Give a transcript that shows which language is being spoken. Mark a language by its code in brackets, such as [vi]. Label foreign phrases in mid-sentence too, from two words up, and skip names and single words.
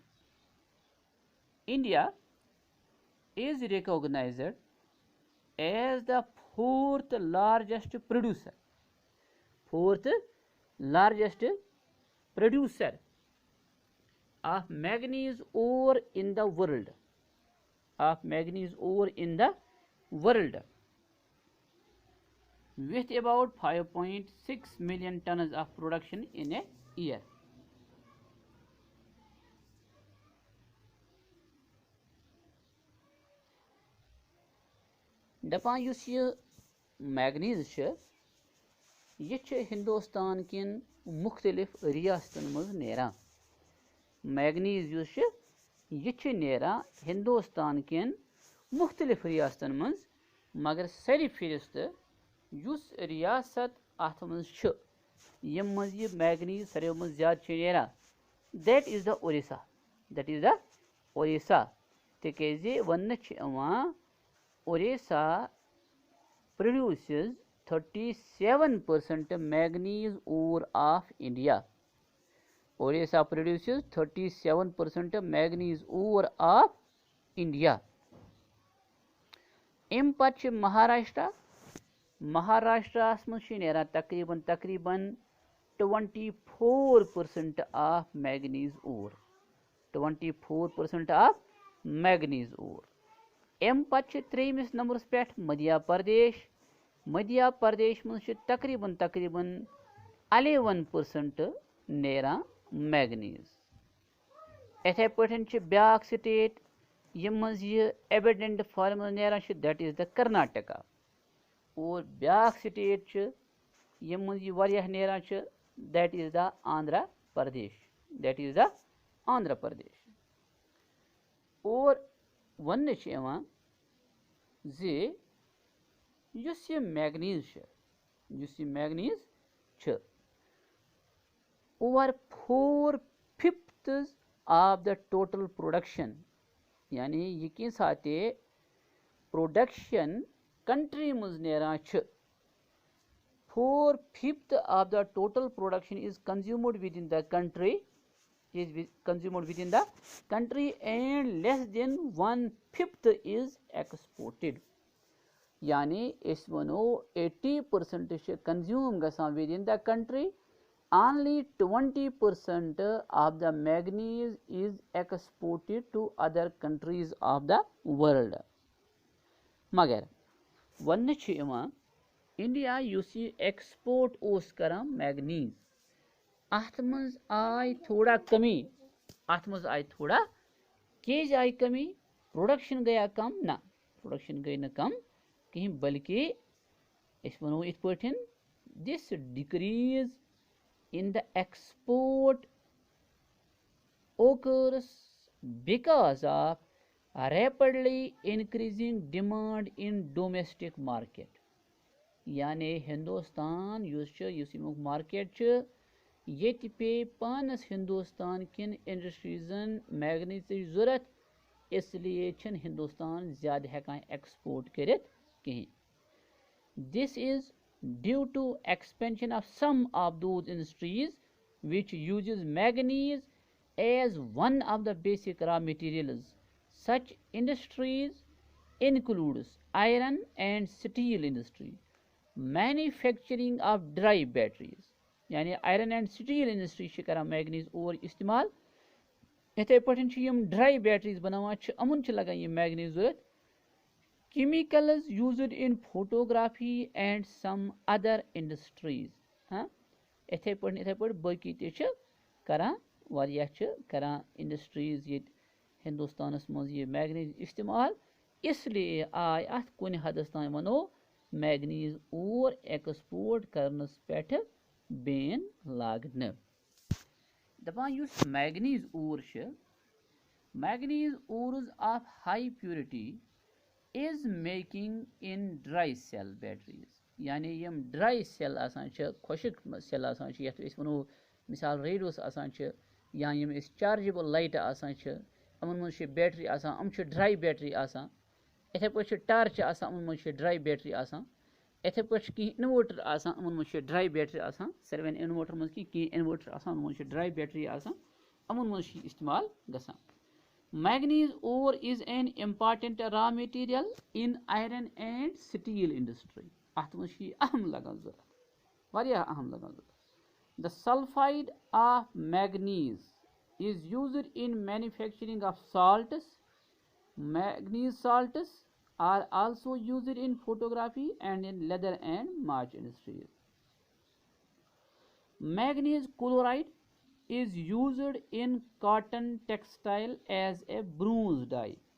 [en] India is recognized as the fourth largest producer of manganese ore in the world, with about 5.6 million tons of production in a year. [ks] दपान युस ये मैगनीज यह हिंदुस्तान किन मुख्तलिफ रियासतन मज नेरान। मैगनीज युस यह नेरान हिंदुस्तान किन मुख्तलिफ रियासतन मज, मगर सारी फिरिस्त युस रियासत अत मज यम मज यह मैगनीज सारे मज ज्यादा नेरान, [en] that is the Odisha [ks] तिकाज वन [en] Orissa produces 37% manganese ore of India. Orissa produces 37% manganese ore of India. [ks] अम पत महाराष्ट्रास मज नेरान तकरीबन [en] 24% of manganese ore. 24% of manganese ore. [ks] अम पत त्रेमिस नंबरस पे मध्य प्रदेश मज तकरीबन 11% नेरान मैगनीज। इथे पे ब्याक स्टेट यम मज यह [en] abundant form [ks] नेरान, [en] that is the Karnataka. [ks] और ब्याक स्टेट यम मज यह वारियाह नेरान, [en] that is the Andhra Pradesh. [ks] और वन युस यह मैगनीज [en] over 4/5 of the total production, [ks] यानी यह कि साथे प्रोडक्शन कंट्री मज नेरान [en] 4/5 of the total production is consumed within the country, and less than 1/5 is exported. [ks] यानी इस वनो 80% कंज्यूम गसान [en] within the country, only 20% of the manganese is exported to other countries of the world. [ks] मगर वन इंडिया युस एक्सपोर्ट ओस करान मैगनीज, अत मज आय थोड़ा कमी, केज आई कमी, [hi] प्रोडक्शन गया कम ना, [ks] प्रोडक्शन गई न कम कहीं, बल्कि इस वनो इत पठन [en] this decrease in the export occurs because of rapidly increasing demand in domestic market. [ks] यानी हिंदुस्तान युस मार्केट ये पे पानस हिंदुस्तान किन इंडस्ट्रीजन मैगनीज जरूरत, इसलिए हिंदुस्तान ज़्यादा हेकान एक्सपोर्ट करित कहीं. [en] This is due to expansion of some of those industries which uses manganese as one of the basic raw materials. Such industries includes iron and steel industry, manufacturing of dry batteries. [ks] यानी [en] iron and steel industry [ks] कर मैगनीज और इस्तेमाल. इथे पे [en] dry batteries [ks] बनावान अमुन लगान यह मैगनीज जरूरत. [en] Chemicals used in photography and some other industries. [ks] हाँ इथे पे बाकी करान वारियाह करान इंडस्ट्रीज ये हिंदुस्तानस मज ये मैगनीज इस्तेमाल, इसलिए आय अत कुन हदस तान वनो मैगनीज और एक्सपोर्ट करनस पेठ बैन लागन. दपान युस मैगनीज और मैगनीज [en] ores of high purity is making in dry cell batteries. [ks] यानी यम [en] dry cell [ks] आसान खुशक सेल आसान यथ वनो मिसाल रेडियोस आसान या यम [en] chargeable light [ks] आसान अमन मज बैटरी आसान अम [en] dry battery [ks] आसान. इथे पे टार्च आसान अमन मज [en] dry battery [ks] आसान. इथे पे कह इन्वर्टर आसान अमन मज [en] dry battery [ks] आसान. सर्वेन इन्वर्टर मज कह इन्वर्टर आसान अमन मज [en] dry battery [ks] आसान अमन मज इस्तेमाल गसान. [en] Manganese ore is an important raw material in iron and steel industry. [ks] अत मज अहम लगान जरूरत, वारियाह अहम लगान जरूरत. [en] The sulfide of manganese is used in manufacturing of salts. Manganese salts are also used in photography and in leather and watch industries. Manganese chloride is used in cotton textile as a bronze dye.